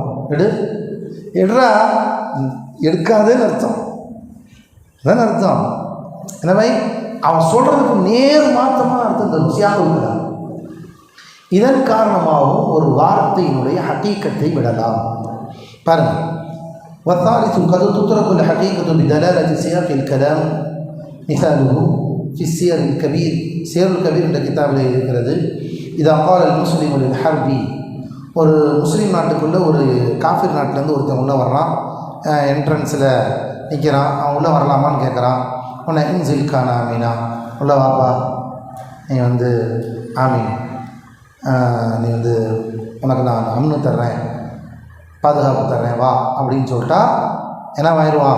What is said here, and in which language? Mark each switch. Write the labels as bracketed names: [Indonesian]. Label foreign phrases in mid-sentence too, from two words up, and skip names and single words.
[Tamil] எடுறா, எடுக்காதேன்னு அர்த்தம். அதான் அர்த்தம். எனவே அவன் சொல்கிறதுக்கு நேர் மாற்றமாக அர்த்தம் தரும் [Arabic] سياق الكلام. [Tamil] இதன் காரணமாகவும் ஒரு வார்த்தையினுடைய ஹக்கீக்கத்தை விடலாம். பாருங்கள், [Arabic] والثالث قد تترك الحقيقة بدلالة سياق الكلام مثاله في السير الكبير. [Tamil] سير الكبير என்ற கிதாபில் இருக்கிறது. இதா [Arabic] قال المسلم للحرب, [Tamil] ஒரு முஸ்லீம் நாட்டுக்குள்ளே ஒரு காஃபிர் நாட்டிலேருந்து ஒருத்தன் உள்ளே வர்றான். என்ட்ரன்ஸில் நிற்கிறான். அவன் உள்ளே வரலாமான்னு கேட்குறான். உன்னை இன்சில் கான ஆமீனா, உள்ளே வாப்பா, நீ வந்து ஆமீன், நீ வந்து உனக்கு நான் அம்னு தர்றேன், பாதுகாப்பு தர்றேன், வா அப்படின்னு சொல்லிட்டா என்ன ஆயிடுவான்?